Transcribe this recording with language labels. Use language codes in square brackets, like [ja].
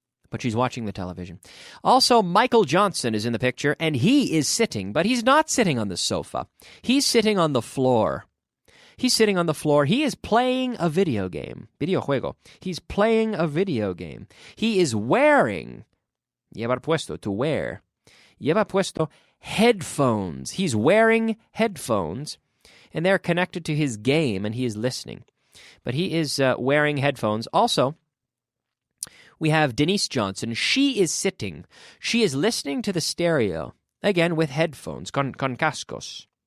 [en] But she's watching the television. Also, Michael Johnson is in the picture, and he is sitting, but he's not sitting on the sofa. He's sitting on the floor. He's sitting on the floor. He is playing a video game. Videojuego. He's playing a video game. He is wearing, [es] llevar puesto, [en] to wear. [es] Lleva puesto headphones. [en] He's wearing headphones, and they're connected to his game, and he is listening. But he is wearing headphones. Also, we have Denise Johnson. She is sitting. She is listening to the stereo, again with headphones, [es] con cascos.